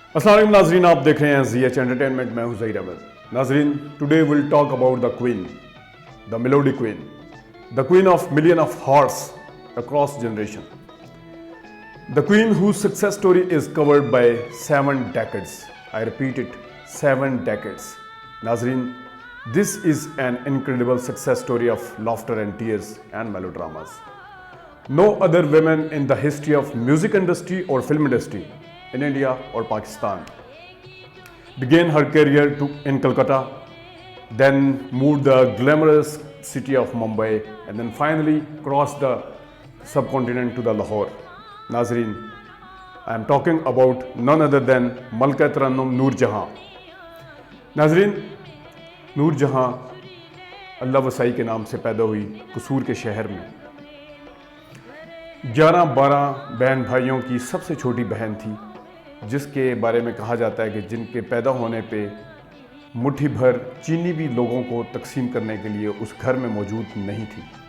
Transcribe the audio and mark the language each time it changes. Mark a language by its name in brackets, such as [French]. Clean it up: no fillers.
[Hindi] अस्सलाम वालेकुम नाजरीन, आप देख रहे हैं ZH एंटरटेनमेंट। मैं हूं ज़हीर अहमद। [English] नाजरीन, today will talk about the queen, the melody queen, the queen of million of hearts across generation, the queen whose success story is covered by 7 decades. I repeat it, 7 decades. Nazreen, this is an incredible success story of laughter and tears and melodramas. No other women in the history of music industry or film industry in India or Pakistan began her career in Calcutta, then moved the glamorous city of Mumbai, and then finally crossed the subcontinent to the Lahore. Nazreen, I am talking about none other than Malka Tarannum Noor Jahan. [Hindi] नाजरीन, नूर जहाँ अल्लाह वसाई के नाम से पैदा हुई कसूर के शहर में। 11-12 बहन भाइयों की सबसे छोटी बहन थी, जिसके बारे में कहा जाता है कि जिनके पैदा होने पे मुट्ठी भर चीनी भी लोगों को तकसीम करने के लिए उस घर में मौजूद नहीं थी।